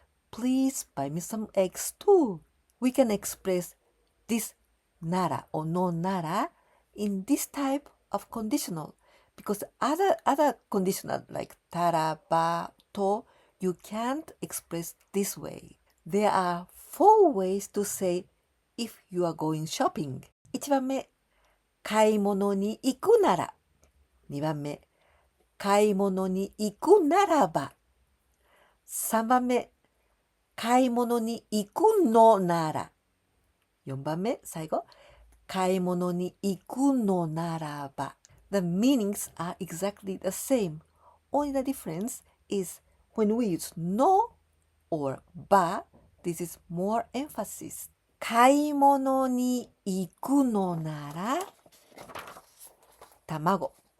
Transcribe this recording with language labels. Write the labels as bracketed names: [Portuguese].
[English] Please buy me some eggs too. We can express this nara or no nara in this type of conditional, because other conditional like tara, ba, to, you can't express this way. There are 4 ways to say if you are going shopping. [Japanese] 1番目、買い物に行くなら。 2番目、買い物に行くならば。 3番目、買い物に行くのなら。 4番目、最後、買い物に行くのならば。 [English] The meanings are exactly the same. Only the difference is when we use no or ba, this is more emphasis. [Japanese] 買い物に行くのなら、卵。